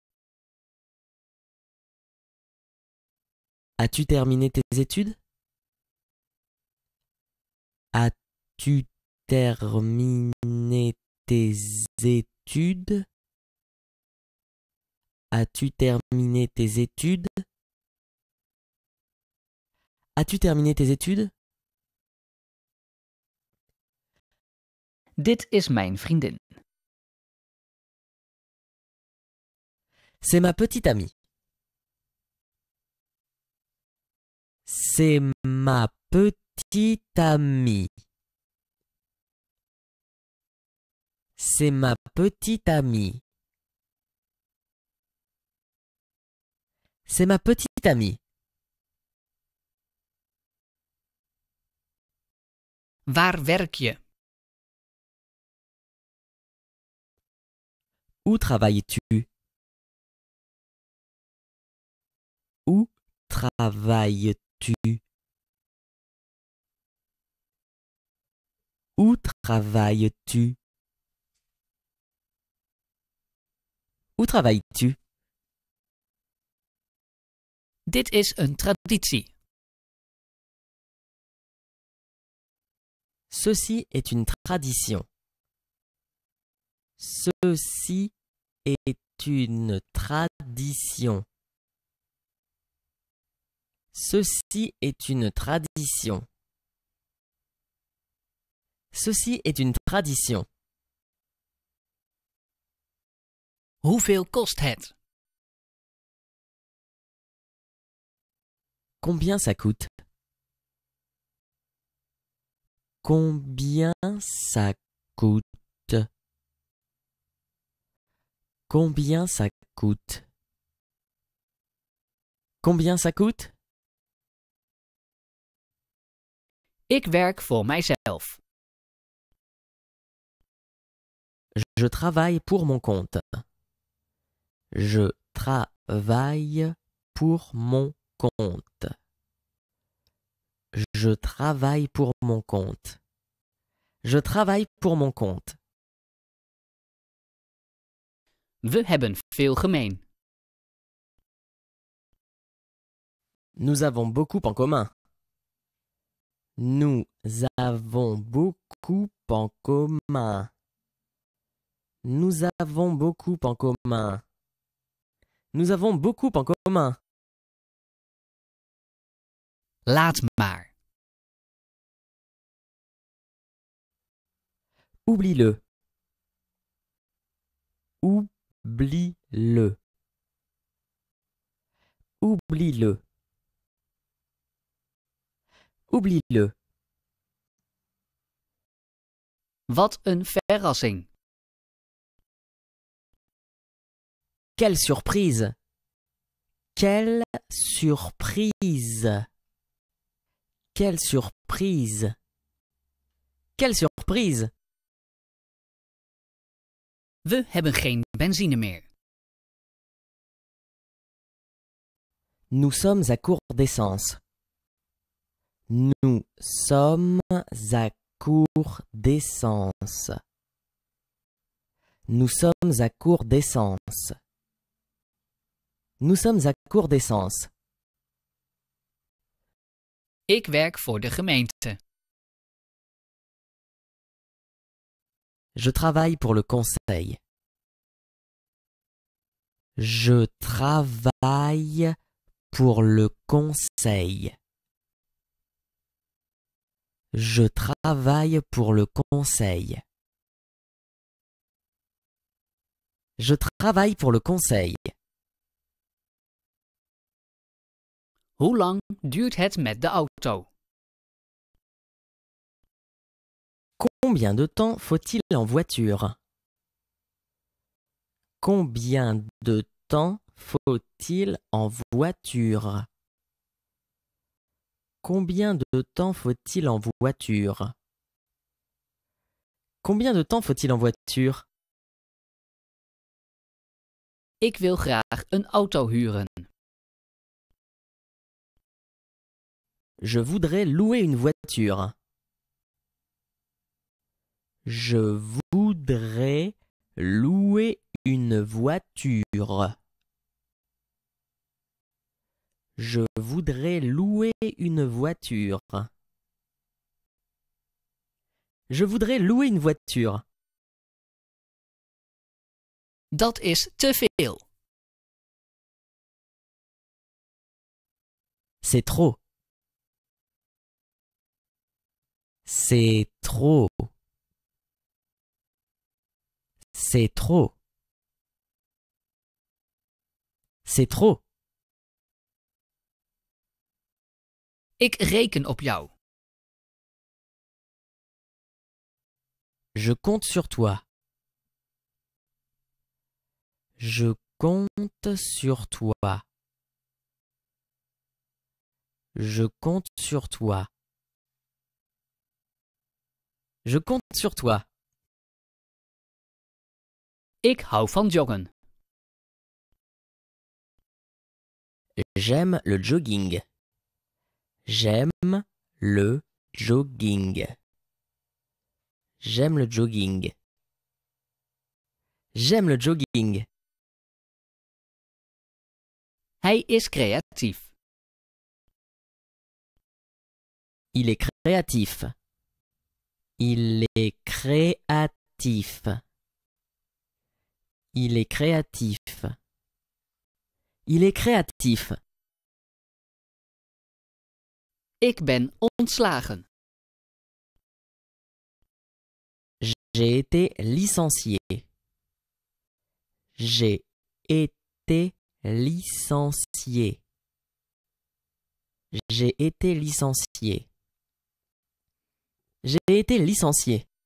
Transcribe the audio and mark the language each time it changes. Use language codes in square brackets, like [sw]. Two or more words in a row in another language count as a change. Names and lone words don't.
[fr] As-tu terminé tes études? As-tu terminé tes études? As-tu terminé tes études? As-tu terminé tes études? [nl] Dit is mijn vriendin. [fr] C'est ma petite amie. C'est ma petite amie. C'est ma petite amie. C'est ma petite amie. [nl] Waar werk je? [fr] Où travailles-tu? Où travailles-tu? Où travailles-tu? Où travailles-tu? [nl] Dit is een traditie. [fr] Ceci est une tradition. Ceci est une tradition. Ceci est une tradition. Ceci est une tradition. [nl] Hoeveel kost het? [fr] Combien ça coûte? Combien ça coûte? Combien ça coûte? Combien ça coûte? [nl] Ik werk voor mijzelf. [fr] Je travaille pour mon compte. Je travaille pour mon compte. Je travaille pour mon compte. Je travaille pour mon compte. [nl] We hebben veel gemeen. [fr] Nous avons beaucoup en commun. Nous avons beaucoup en commun. Nous avons beaucoup en commun. Nous avons beaucoup en commun. [nl] Laat maar. [fr] Oublie-le. Oublie-le. Oublie-le. Oublie-le. [nl] Wat een verrassing. [fr] Quelle surprise! Quelle surprise! Quelle surprise! Quelle surprise! [nl] We hebben geen benzine meer. [fr] Nous sommes à court d'essence. Nous sommes à court d'essence. Nous sommes à court d'essence. Nous sommes à court d'essence. [nl] Ik werk voor de gemeente. [fr] Je travaille pour le conseil. Je travaille pour le conseil. Je travaille pour le conseil. Je travaille pour le conseil. [nl] Hoe lang duurt het met de auto? [fr] Combien de temps faut-il en voiture? Combien de temps faut-il en voiture? Combien de temps faut-il en voiture? Combien de temps faut-il en voiture? [nl] Ik wil graag een auto huren. [fr] Je voudrais louer une voiture. Je voudrais louer une voiture. Je voudrais louer une voiture. Je voudrais louer une voiture. [nl] Dat is te veel. [fr] C'est trop. C'est trop. C'est trop. C'est trop. [nl] Ik reken op jou. [fr] Je compte sur toi. Je compte sur toi. Je compte sur toi. Je compte sur toi. [nl] Ik hou van joggen. [fr] J'aime le jogging. J'aime le jogging. J'aime le jogging. J'aime le jogging. [nl] Hij is creatief. [fr] Il est créatif. Il est créatif. Il est créatif. Il est créatif. [nl] Ik ben ontslagen. [fr] J'ai été licencié. J'ai été licencié. J'ai été licencié. J'ai été licencié.